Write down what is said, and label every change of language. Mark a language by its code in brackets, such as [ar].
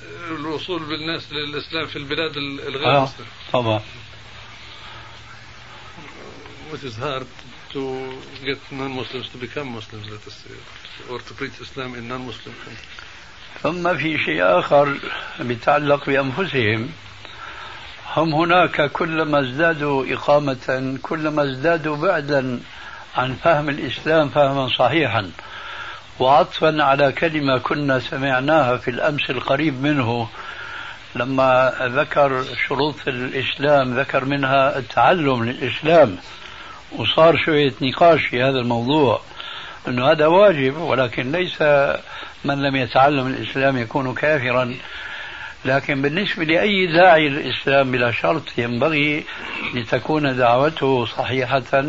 [ar] الوصول بالناس للإسلام في البلاد الغير مسلمة. [en] Which is hard to get non-Muslims to become Muslims, let us say, or to preach Islam in non-Muslim countries. [ar] ثم في شيء آخر بتعلق بأنفسهم. هم هناك كلما ازدادوا إقامة كلما ازدادوا بعدا عن فهم الإسلام فهما صحيحا، وعطفا على كلمة كنا سمعناها في الأمس القريب منه لما ذكر شروط الإسلام، ذكر منها التعلم للإسلام، وصار شوية نقاش في هذا الموضوع أنه هذا واجب، ولكن ليس من لم يتعلم الإسلام يكون كافرا، لكن بالنسبة لأي داعي للإسلام بلا شرط ينبغي لتكون دعوته صحيحة